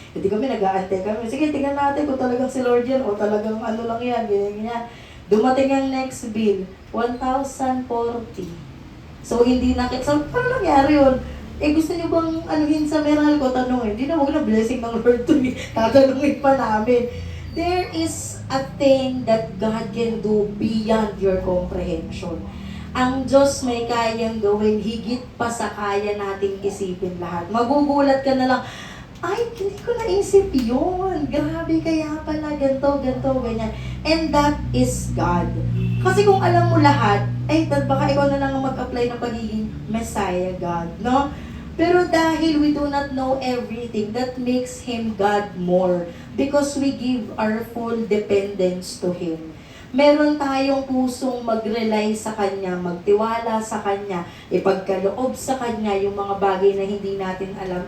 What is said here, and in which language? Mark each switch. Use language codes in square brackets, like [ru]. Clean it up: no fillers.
[tl] Hindi kami nag-aantay kami. Sige, tingnan natin kung talagang si Lord yan o talagang ano lang yan, ganyan. Dumating ang next bill, 1,040. So, hindi so, paano nangyari yun? Gusto niyo bang anuhin sa Meralco? Tanongin. Hindi na, huwag na blessing ng Lord to me. Tatanungin pa namin. [en] There is a thing that God can do beyond your comprehension. [tl] Ang Diyos may kayang gawin, higit pa sa kaya nating isipin lahat. Magugulat ka na lang, ay, hindi ko naisip yun. Grabe, kaya pala, ganito, ganyan. [en] And that is God. [tl] Kasi kung alam mo lahat, ay, baka ikaw na lang ang mag-apply ng pagiging Messiah God, no? Pero dahil [en] we do not know everything, that makes Him God more. Because we give our full dependence to Him. [tl] Meron tayong pusong mag-rely sa Kanya, magtiwala sa Kanya, ipagkaloob sa Kanya yung mga bagay na hindi natin alam.